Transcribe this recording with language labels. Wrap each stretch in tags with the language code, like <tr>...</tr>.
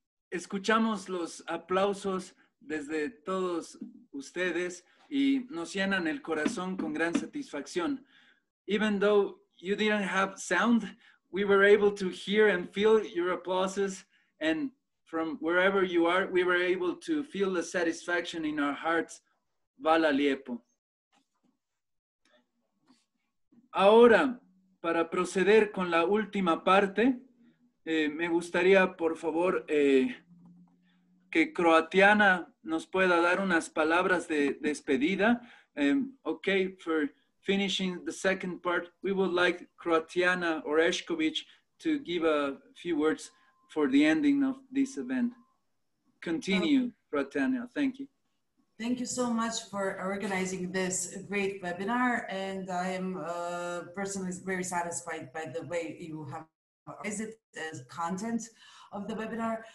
<es>Escuchamos los aplausos desde todos ustedes y nos llenan el corazón con gran satisfacción.</es> <en>Even though you didn't have sound, we were able to hear and feel your applauses, and from wherever you are, we were able to feel the satisfaction in our hearts.</en> <hr>Vala Liepo.</hr> <es>Ahora, para proceder con la última parte, me gustaría, por favor, que Croatiana nos pueda dar unas palabras de despedida.</es> <en>Okay, for finishing the second part, we would like Croatiana Orešković to give a few words for the ending of this event. Continue, Croatiana. Thank you. Thank you so much for organizing this great webinar, and I am personally very satisfied by the way you have organized it as content of the webinar.</en>